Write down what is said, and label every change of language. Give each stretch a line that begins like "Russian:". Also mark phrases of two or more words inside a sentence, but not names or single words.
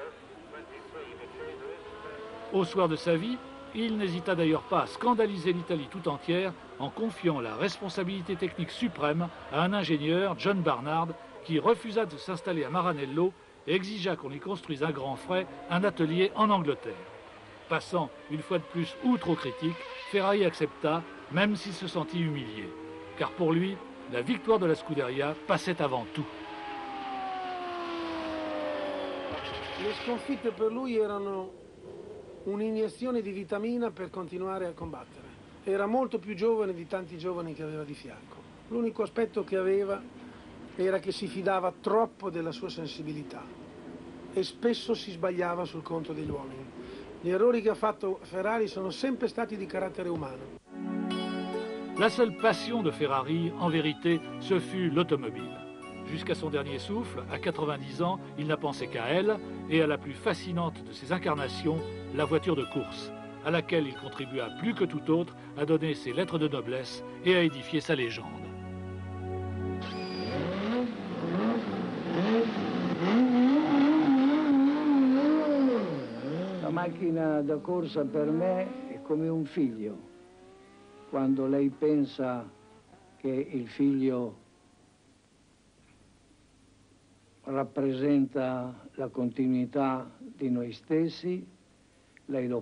French: Au soir de sa vie, il n'hésita d'ailleurs pas à scandaliser l'Italie tout entière en confiant la responsabilité technique suprême à un ingénieur, John Barnard, qui refusa de s'installer à Maranello et exigea qu'on lui construise à grands frais un atelier en Angleterre. Passant une fois de plus outre aux critiques, Ferrari accepta, même s'il se sentit humilié. Car pour lui, la victoire de la Scuderia passait avant tout.
Italian: Le sconfitte per lui erano un'iniezione di vitamina per continuare a combattere. Era molto più giovane di tanti giovani che aveva di fianco. L'unico aspetto che aveva era che si fidava troppo della sua sensibilità e spesso si sbagliava sul conto degli uomini. Gli errori che ha fatto Ferrari sono sempre stati di carattere umano.
French: La seule passion de Ferrari, en vérité, ce fut l'automobile. Jusqu'à son dernier souffle, à 90 ans, il n'a pensé qu'à elle et à la plus fascinante de ses incarnations, la voiture de course, à laquelle il contribua plus que tout autre à donner ses lettres de noblesse et à édifier sa légende.
Italian: La macchina da corsa per me è come un figlio. Quando lei pensa che il figlio rappresenta la continuità di noi stessi, lei lo